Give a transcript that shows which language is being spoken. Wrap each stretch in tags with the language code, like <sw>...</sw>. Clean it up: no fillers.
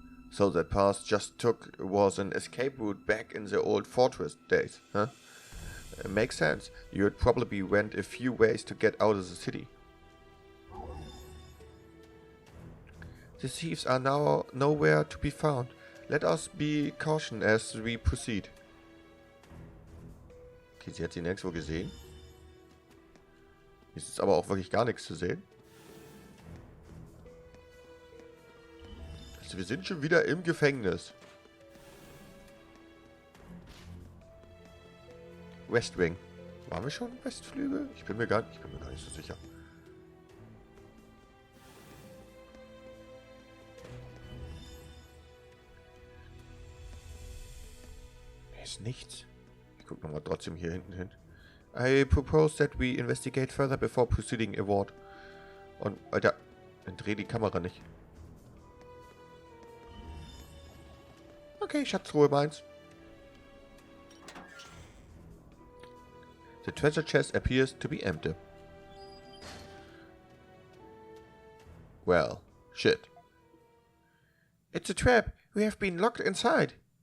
<en>So that path just took was an escape route back in the old fortress days, huh? Makes sense. You had probably went a few ways to get out of the city. The thieves are now nowhere to be found. Let us be cautious as we proceed.</en> <de>Okay, sie hat sie nirgendwo gesehen. Hier ist jetzt aber auch wirklich gar nichts zu sehen. Also wir sind schon wieder im Gefängnis. West Wing. Waren wir schon Westflügel? Ich bin mir gar nicht so sicher. Hier ist nichts. Ich gucke nochmal trotzdem hier hinten hin.</de> <en>I propose that we investigate further before proceeding award.</en> <de>Und, Alter, dann dreh die Kamera nicht. Okay, Schatztruhe meins.</de> <en>The treasure chest appears to be empty. Well, shit. It's a trap. We have been locked inside.</en>